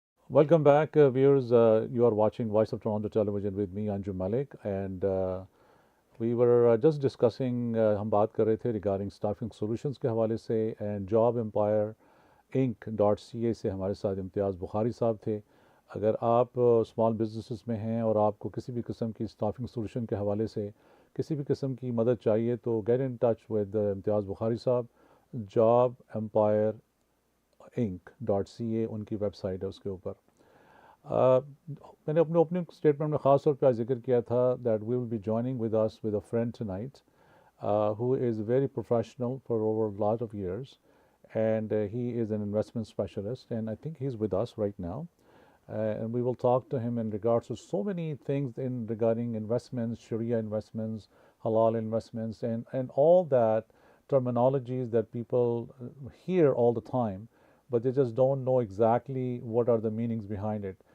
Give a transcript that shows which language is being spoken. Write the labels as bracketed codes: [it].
[en] Welcome back, viewers. You are watching Voice of Toronto Television with me, Anjum Malik, and we were just discussing, [hi] हम बात कर रहे थे [en] regarding staffing solutions [hi] के हवाले से, [en] and Job Empire Inc.ca [hi] से हमारे साथ इम्तियाज़ बुखारी साहब थे। अगर आप स्मॉल बिजनेसेस में हैं और आपको किसी भी किस्म की स्टाफिंग सोल्यूशन के हवाले से किसी भी किस्म की मदद चाहिए तो [en] get in touch with [hi] इम्तियाज़ बुखारी साहब। जॉब एम्पायर inc.ca उनकी वेबसाइट है, उसके ऊपर मैंने अपने ओपनिंग स्टेटमेंट में ख़ास तौर पर जिक्र किया था [en] That we will be joining with us with a friend tonight who is very professional for over a lot of years, and he is an investment specialist, and I think he's with us right now. And we will talk to him in regards to so many things in regarding investments, Sharia investments, Halal investments, and all that terminologies that people hear all the time, but they just don't know exactly what are the meanings behind it.